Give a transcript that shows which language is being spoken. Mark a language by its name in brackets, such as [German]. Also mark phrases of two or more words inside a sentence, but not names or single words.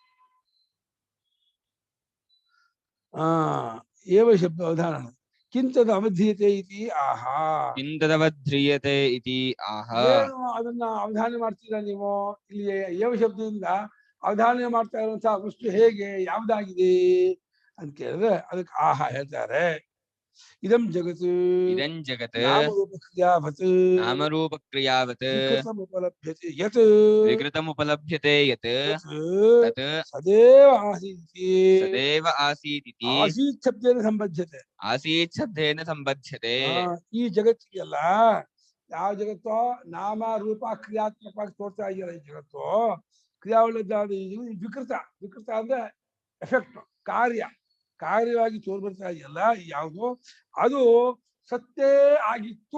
[Sanskrit] ಏವ ಶಬ್ದ ಅವಧಾನ ಕಿಂತದ ಅವಧೀಯತೆ ಇತಿ ಆಹಾ. ಕಿಂತದವಧ್ರಿಯತೆ ಇತಿ ಆಹ. [Kannada] ಏನು ಅದನ್ನ ಅವಧಾನ ಮಾಡ್ತೀರಾ ನೀವು? ಇಲ್ಲಿ ಏವ ಶಬ್ದದಿಂದ ಅವಧಾನ ಮಾಡ್ತಾ ಇರುವಂತಹ ವಸ್ತು ಹೇಗೆ, ಯಾವ್ದಾಗಿದೆ ಅಂತ ಕೇಳಿದ್ರೆ ಅದಕ್ಕೆ ಆಹಾ ಹೇಳ್ತಾರೆ. [Sanskrit] ಇದಂ ಜಗತ್ ಇದಂ ಜಗತ್ ನಾಮರೂಪಕ್ರಿಯಾವತ್ ನಾಮರೂಪಕ್ರಿಯಾವತ್ ವಿಕೃತಮುಪಲಭ್ಯತೆ ಯತ್ ವಿಕೃತಮುಪಲಭ್ಯತೆ ಯತ್ ತತ್ ಸದೇವ ಆಸೀತಿ. ಸದೇವ ಆಸೀತಿತಿ. ಆಸೀತ್ ಶಬ್ದೇನ ಸಂಬದ್ಧತೆ. ಆಸೀತ್ ಶಬ್ದೇನ ಸಂಬದ್ಧತೆ. [Kannada] ಈ ಜಗತ್ತಿಗೆಲ್ಲ ಯಾವ ಜಗತ್ತೋ ನಾಮ ರೂಪ ಕ್ರಿಯಾತ್ಮಕವಾಗಿ ತೋರ್ತಾ ಇದೆಯಲ್ಲ ಈ ಜಗತ್ತು, ಕ್ರಿಯಾವಳಿದ್ದಾದ ವಿಕೃತ. ವಿಕೃತ ಅಂದ್ರೆ ಎಫೆಕ್ಟ್, ಕಾರ್ಯವಾಗಿ ತೋರ್ಬರ್ತಾ ಇದೆಯಲ್ಲ ಯಾವುದು, ಅದು ಸತ್ತೇ ಆಗಿತ್ತು.